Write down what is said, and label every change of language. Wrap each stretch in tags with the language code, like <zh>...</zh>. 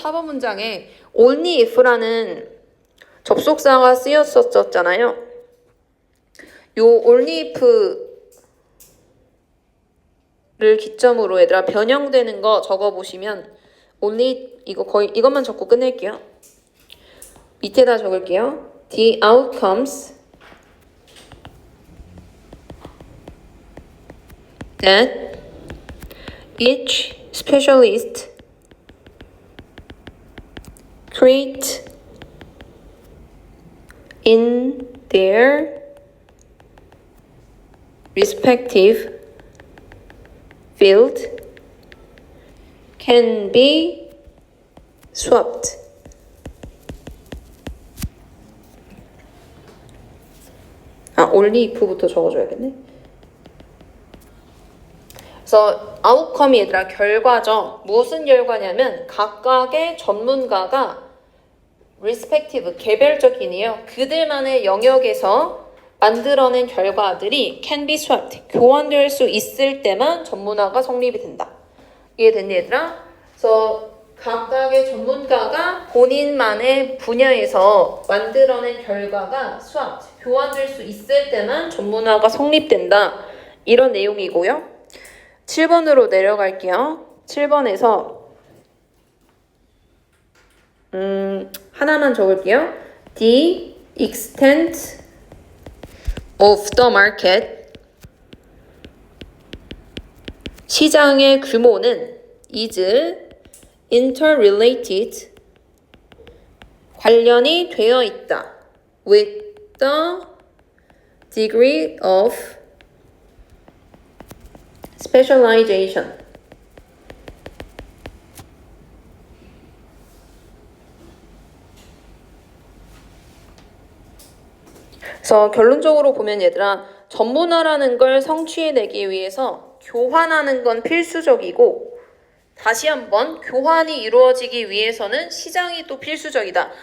<ko>4번 문장에 only if라는 접속사가 쓰였었잖아요. 요 only if를 기점으로 얘들아 변형되는 거 적어보시면 only 이거 거의 이것만 적고 끝낼게요. 밑에다 적을게요.</ko> <en>The outcomes that each specialist create in their respective field can be swapped.</en> <ko>only if부터 적어줘야겠네. 그래서 아웃컴이 얘들아 결과죠. 무슨 결과냐면 각각의 전문가가 respective 개별적이네요. 그들만의 영역에서 만들어낸 결과들이</ko> <en>can be swapped</en> <ko>교환될 수 있을 때만 전문화가 성립이 된다. 이해됐니 얘들아? 그래서 각각의 전문가가 본인만의 분야에서 만들어낸 결과가 swapped 교환될 수 있을 때만 전문화가 성립된다. 이런 내용이고요. 7번으로 내려갈게요. 7번에서 하나만 적을게요.</ko> <en>The extent of the market</en> <ko>시장의 규모는</ko> <en>is interrelated</en> <ko>관련이 되어 있다.</ko> <en>with the degree of specialization</en> <ko>그래서 결론적으로 보면 얘들아 전문화라는 걸 성취해내기 위해서 교환하는 건 필수적이고 다시 한번 교환이 이루어지기 위해서는 시장이 또 필수적이다.</ko>